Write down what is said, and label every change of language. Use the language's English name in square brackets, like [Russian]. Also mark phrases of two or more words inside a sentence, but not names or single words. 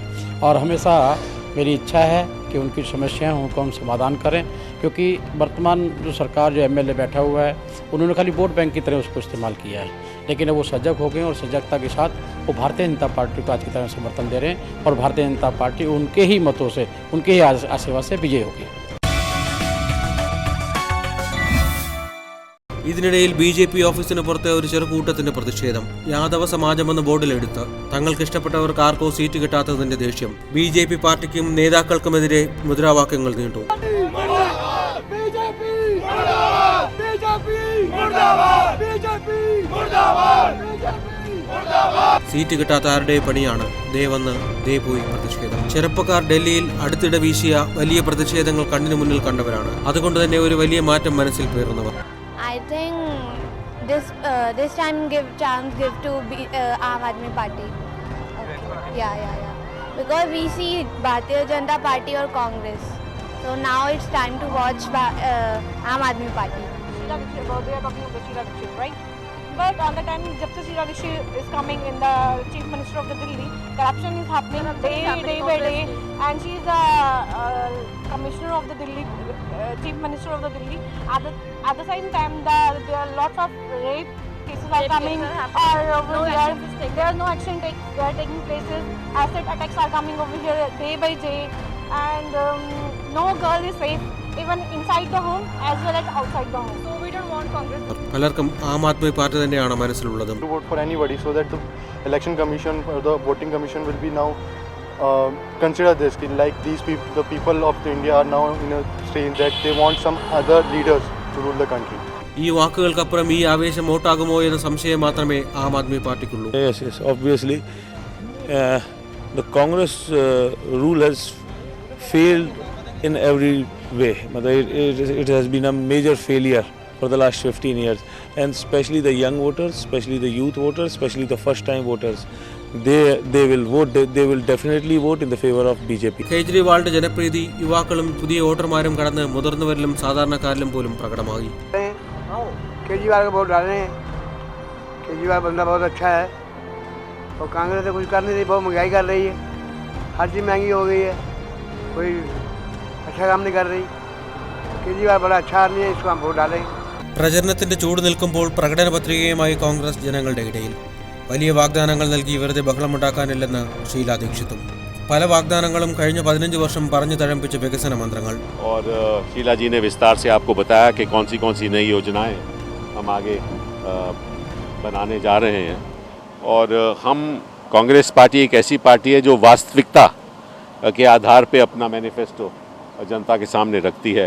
[Hindi] और हमेशा मेरी इच्छा है कि उनकी समस्याएं उनको हम समाधान करें, क्योंकि वर्तमान जो सरकार जो MLA बैठा हुआ है उन्होंने खाली वोट बैंक की तरह उसको इस्तेमाल किया है, लेकिन वो सजग हो गए और सजगता के साथ वो भारतीय जनता पार्टी को आज की तरह समर्थन दे रहे हैं और भारतीय जनता पार्टी उनके ही मतों से, उनके ही आशीर्वाद से विजयी होगी. [Malayalam] ഇതിനിടയിൽ BJP ഓഫീസിന് പുറത്തെ ഒരു ചെറുകൂട്ടത്തിന്റെ പ്രതിഷേധം. യാദവ സമാജമെന്ന ബോർഡിലെടുത്ത് തങ്ങൾക്ക് ഇഷ്ടപ്പെട്ടവർക്ക് ആർക്കോ സീറ്റ് കിട്ടാത്തതിന്റെ ദേഷ്യം. BJP പാർട്ടിക്കും നേതാക്കൾക്കുമെതിരെ മുദ്രാവാക്യങ്ങൾ നീണ്ടു. സീറ്റ് കിട്ടാത്ത ആരുടെ പണിയാണ് ദേ വന്ന് ദേ പോയി പ്രതിഷേധം. ചെറുപ്പക്കാർ ഡൽഹിയിൽ അടുത്തിടെ വീശിയ വലിയ പ്രതിഷേധങ്ങൾ കണ്ണിന് മുന്നിൽ കണ്ടവരാണ്. അതുകൊണ്ട് തന്നെ ഒരു വലിയ മാറ്റം മനസ്സിൽ പേറുന്നവർ. [English] I think this time give to Aam Aadmi Party. Okay. Yeah. Because we see Bharatiya Janata Party or Congress. So now it's time to watch Aam Aadmi Party. They are talking about Sheila Dikshit, right? But on the time [Hindi] जब से [English] Sheila Dikshit is coming in the Chief Minister of the Delhi, corruption is happening day by day, and she is the Commissioner of the Delhi, Chief Minister of the Delhi. At the same time, there are lots of rape cases are coming, or over here there is no action taking places. Asset attacks are coming over here day by day, and no girl is safe, even inside the home as well as outside the home. So we don't want Congress. [Malayalam] പലർക്കും ആം ആദ്മി പാർട്ടി തന്നെയാണ് മനസ്സിലുള്ളത്. [English] To vote for anybody, so that the election commission or the voting commission will be now consider this, like these people, the people of India are now in a stage that they want some other leaders to rule the country. [Malayalam] ഈ വാക്കുകൾക്കപ്പുറം ഈ ആവേശം വോട്ടാകുമോ എന്ന സംശയം മാത്രമേ ആം ആദ്മി പാർട്ടിക്കുള്ളൂ. [English] Yes, obviously the Congress rule has failed in every way. It has been a major failure for the last 15 years, and especially the young voters, especially the youth voters, especially the first time voters, they will vote, they will definitely vote in the favor of BJP. [Malayalam] കേജ്രിവാളിന്റെ ജനപ്രീതി യുവാക്കളും പുതിയ വോട്ടർമാരും കടന്ന് മുതിർന്നവരിലും സാധാരണക്കാരിലും പോലും പ്രകടമായി. [Hindi] केजरीवाल को वोट डालने हैं. केजरीवाल बंदा बहुत अच्छा है और कांग्रेस तो कुछ कर नहीं रही, बहुत महंगाई कर रही है, हर चीज़ महंगी हो गई है, कोई अच्छा काम नहीं कर रही. केजरीवाल बड़ा अच्छा आदमी है, इसको हम वोट डालेंगे. [Malayalam] പ്രചരണത്തിന്റെ ചൂട് നിൽക്കുമ്പോൾ പ്രകടന പത്രികയുമായി കോൺഗ്രസ് ജനങ്ങളുടെ ഇടയിൽ. വലിയ വാഗ്ദാനങ്ങൾ നൽകി വെറുതെ ബഹളമുണ്ടാക്കാനില്ലെന്ന് ഷീലാ ദീക്ഷിതും. പല വാഗ്ദാനങ്ങളും കഴിഞ്ഞ 15 വർഷം പറഞ്ഞു തഴമ്പിച്ച വികസന മന്ത്രങ്ങൾ. [Hindi] और शीला जी ने विस्तार से आपको बताया कि कौन सी नई योजनाएं हम आगे बनाने जा रहे हैं. और हम कांग्रेस पार्टी एक ऐसी पार्टी है जो वास्तविकता के आधार पे अपना मैनिफेस्टो जनता के सामने रखती है.